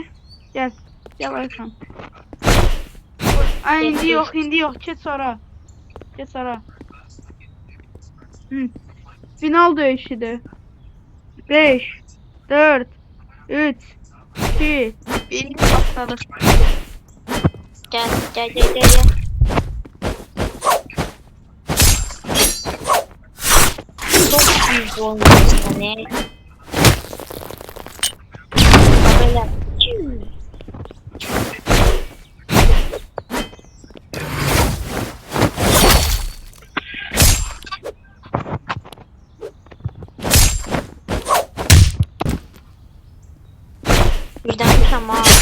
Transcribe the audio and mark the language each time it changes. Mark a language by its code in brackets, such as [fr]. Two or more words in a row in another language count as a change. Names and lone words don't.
[az] Gəl, gəl Ayxan. Ay indi yox, keç ora. Keç ora. Final döyüşüdür. 5, 4, 3, 2, 1 başladıq. [tr] Gel. Çok büyük olmuş ne? Böyle. Birden tamam.